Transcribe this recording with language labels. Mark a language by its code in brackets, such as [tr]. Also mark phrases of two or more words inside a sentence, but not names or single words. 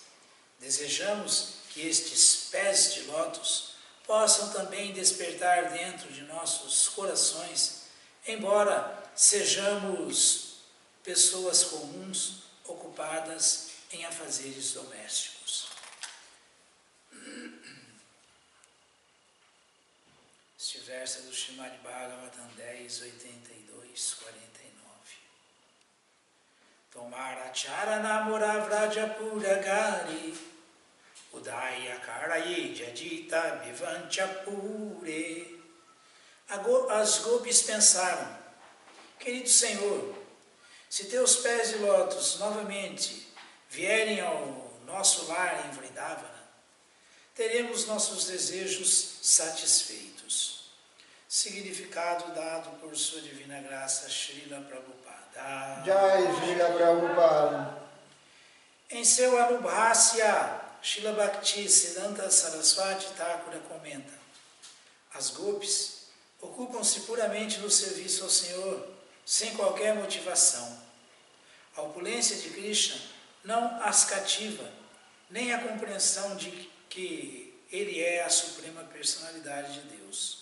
[pt] Desejamos que estes pés de lótus possam também despertar dentro de nossos corações, embora sejamos pessoas comuns ocupadas em afazeres domésticos. Este verso é do Srimad Bhagavatam 10, 82, 49. [bn] তোমার চরণ মোর ব্রজপুরঘরে উদয় করয়ে যদি তবে বাঞ্ছা পূরে. [pt] As gopis pensaram: Querido Senhor, se teus pés de lótus novamente vierem ao nosso lar em Vrindavana, teremos nossos desejos satisfeitos. Significado dado por sua divina graça Srila Prabhupada. Jai Srila Prabhupada. Em seu Anubhasya, Srila Bhakti Siddhanta Saraswati Thakura comenta: as gopis ocupam-se puramente no serviço ao Senhor, sem qualquer motivação. A opulência de Krishna não as cativa, nem a compreensão de que Ele é a suprema personalidade de Deus.